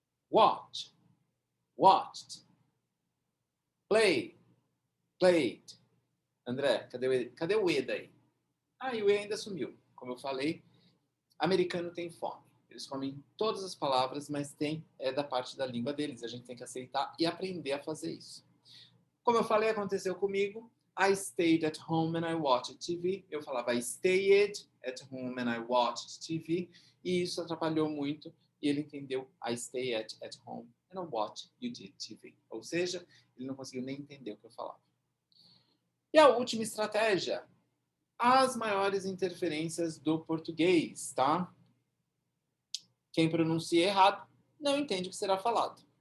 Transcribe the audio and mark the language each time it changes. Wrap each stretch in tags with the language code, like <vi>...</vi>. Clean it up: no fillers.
<en>Watch, watched. Play, played.</en> <pt>André, cadê o E daí? E o E ainda sumiu. Como eu falei, americano tem fome. Eles comem todas as palavras, mas é da parte da língua deles. A gente tem que aceitar e aprender a fazer isso. Como eu falei, aconteceu comigo.</pt> <en>I stayed at home and I watched TV.</en> <pt>Eu falava</pt> <en>I stayed at home and I watched TV.</en> <pt>E isso atrapalhou muito. E ele entendeu</pt> <en>I stay at home and I watch you did TV.</en> <pt>Ou seja, ele não conseguiu nem entender o que eu falava. E a última estratégia. As maiores interferências do português, tá? Quem pronuncia errado não entende o que será falado.</pt>